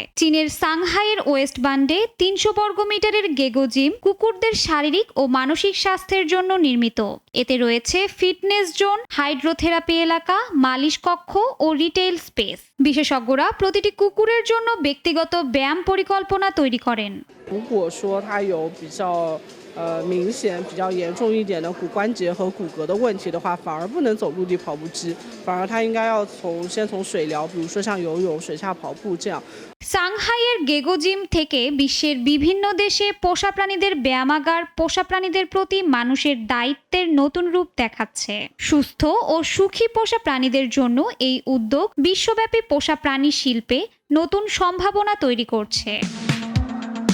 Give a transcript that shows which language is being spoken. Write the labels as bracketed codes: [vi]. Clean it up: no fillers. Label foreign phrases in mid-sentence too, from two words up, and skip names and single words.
[bn] চীনের সাংহাইয়ের ওয়েস্ট বান্ডে 300 বর্গমিটারের গেগো জিম কুকুরদের শারীরিক ও মানসিক স্বাস্থ্যের জন্য নির্মিত। এতে রয়েছে [en] fitness zone, [bn] হাইড্রোথেরাপি এলাকা, মালিশ কক্ষ ও [en] retail space. [bn] বিশেষজ্ঞরা প্রতিটি কুকুরের জন্য ব্যক্তিগত ব্যায়াম পরিকল্পনা তৈরি করেন। [zh] 如果说它有比较明显、比较严重一点的骨关节和骨骼的问题的话，反而不能走陆地跑步机，反而它应该要先从水疗，比如说像游泳、水下跑步这样。 [bn] সাংহাইয়ের গেগো জিম থেকে বিশ্বের বিভিন্ন দেশে পোষা প্রাণীদের ব্যায়ামাগার পোষা প্রাণীদের প্রতি মানুষের দায়িত্বের নতুন রূপ দেখাচ্ছে। সুস্থ ও সুখী পোষা প্রাণীদের জন্য এই উদ্যোগ বিশ্বব্যাপী পোষা প্রাণী শিল্পে নতুন সম্ভাবনা তৈরি করছে।